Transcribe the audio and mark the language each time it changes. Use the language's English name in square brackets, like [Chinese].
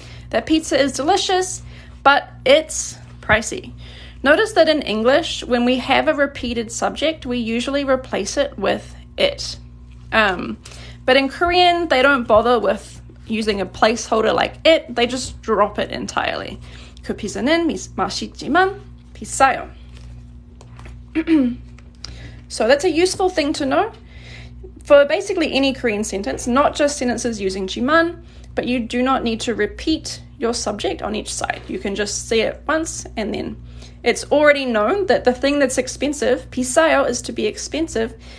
[English] That pizza is delicious, but it's pricey. Notice that in English, when we have a repeated subject, we usually replace it with it. But in Korean, they don't bother with using a placeholder like it. They just drop it entirely. [Korean] 그 피자는 맛있지만 비싸요. [English] So that's a useful thing to know for basically any Korean sentence, not just sentences using 지만, but you do not need to repeat your subject on each side. You can just say it once and then it's already known that the thing that's expensive, 비싸요, is to be expensive.